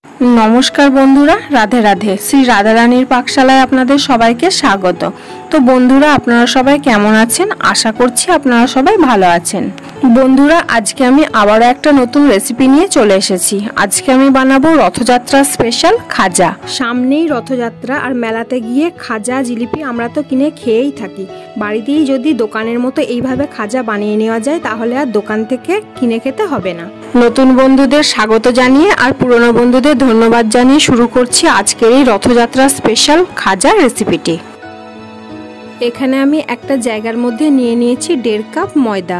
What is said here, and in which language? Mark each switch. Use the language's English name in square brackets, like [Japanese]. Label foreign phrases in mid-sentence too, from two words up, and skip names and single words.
[Bangla] নমস্কার বন্ধুরা রাধে রাধে শ্রী রাধা রানীর পাকশালায় আপনাদের সবাইকে স্বাগত। তো বন্ধুরা আপনারা সবাই কেমন আছেন? আশা করছি আপনারা সবাই ভালো আছেন। বন্ধুরা আজকে আমি আবারও একটা নতুন রেসিপি নিয়ে চলে এসেছি। আজকে আমি বানাবো রথযাত্রা স্পেশাল খাজা। সামনেই রথযাত্রা আর মেলাতে গিয়ে খাজা জিলিপি আমরা তো কিনে খেয়েই থাকি। বাড়িতেই যদি দোকানের মতো এইভাবে খাজা বানিয়ে नेওয়া যায় তাহলে আর দোকান থেকে কিনে খেতে হবে না। নতুন বন্ধুদের স্বাগত জানিয়ে আর পুরনো বন্ধুদের ধন্যবাদ জানিয়ে শুরু করছি আজকের এই রথযাত্রা স্পেশাল খাজা রেসিপিটি। এখানে আমি একটা জায়গার মধ্যে নিয়ে নিয়েছি 1.5 কাপ ময়দা।